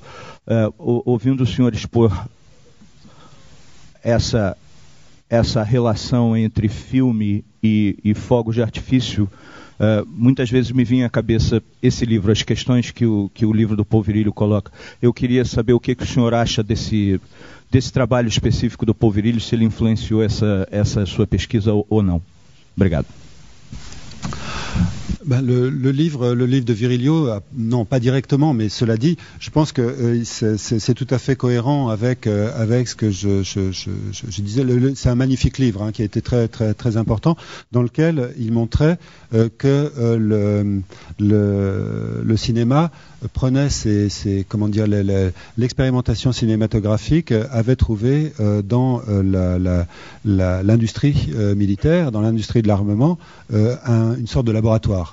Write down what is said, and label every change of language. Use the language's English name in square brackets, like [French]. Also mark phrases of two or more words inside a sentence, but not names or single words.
[Portuguese] Ouvindo o senhor expor essa relação entre filme e fogos de artifício, muitas vezes me vinha à cabeça esse livro, as questões que o livro do Paul Virilio coloca. Eu queria saber o que o senhor acha desse trabalho específico do Paul Virilio, se ele influenciou essa sua pesquisa ou não. Obrigado. [French] Le livre de Virilio, non, pas directement, mais cela dit, je pense que c'est tout à fait cohérent avec ce que je disais. C'est un magnifique livre qui a été très très très important, dans lequel il montrait que le cinéma prenait l'expérimentation cinématographique avait trouvé dans l'industrie militaire, dans l'industrie de l'armement, une sorte de laboratoire.